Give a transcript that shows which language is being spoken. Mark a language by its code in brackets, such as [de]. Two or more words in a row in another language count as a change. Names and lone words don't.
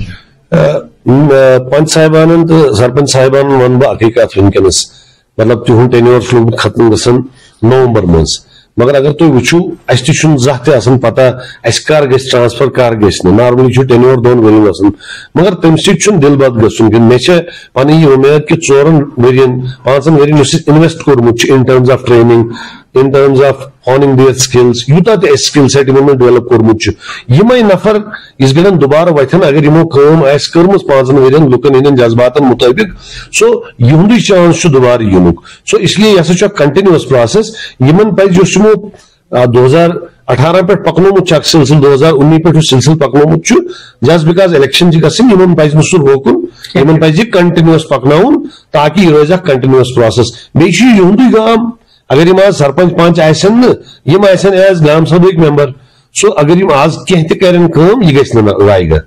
[ks] پنچ صاحبانن تہٕ سرپنچ صاحبانن ونہٕ بہٕ اکٕے کتھ ونکیٚنس مطلب تِہُنٛد ٹینیور چھُ لوگمُت ختم گژھان نومبر منٛز مگر اگر تُہۍ وٕچھِو اَسہِ تہِ چھُنہٕ زانٛہہ تہِ آسان پتہ اَسہِ کر گژھِ ٹرانسفر کر گژھِ نہٕ نارملی چھُ ٹینیور 2 ؤرین آسان مگر تمہِ سۭتۍ چھُنہٕ دِل بد گژھُن کینٛہہ مےٚ چھےٚ پنٕنۍ یہِ اُمید کہِ 4 ؤرین 5 ؤرین یُس اَسہِ اِنویسٹ کوٚرمُت چھُ [en] in terms of training in terms of honing their skills [ks] یوٗتاہ تہِ اَسہِ [en] skill set [ks] یِمن منٛز ڈیولپ کوٚرمُت چھُ یِمے نفر یِژھ گڑٮ۪ن دُبارٕ وتھن اگر یِمو کٲم آسہِ کٔرمٕژ 5 ؤرین لُکن ہٕنٛدٮ۪ن جذباتن مُطٲبق سو یِہُنٛدُے چانس چھُ دُبارٕ یِنُک سو اس لیے یہِ ہسا چھُ اکھ [en] continuous process [ks] یِمن پزِ یُس یِمو 2018 پٮ۪ٹھ پکنومُت چھُ اکھ سلسلہٕ 2019 پٮ۪ٹھ یُس سلسلہٕ پکنومُت چھُ [en] just because [ks] الیکشن چھِ گژھٕنۍ یِمن پزِ نہٕ سُہ روکُن یِمن پزِ یہِ کنٹِنیوس پکناوُن تاکہِ یہِ روزِ اکھ [en] continuous process [ks] بیٚیہِ چھُ یہِ یِہُنٛدُے گام اگر یِم آز سرپنچ پنچ آسن نہٕ یِم آسن ایز گام سبھٕکۍ ممبر سو اگر یِم آز کینٛہہ تہِ کرن کٲم یہِ گژھِ نہٕ ضایع گژھٕنۍ.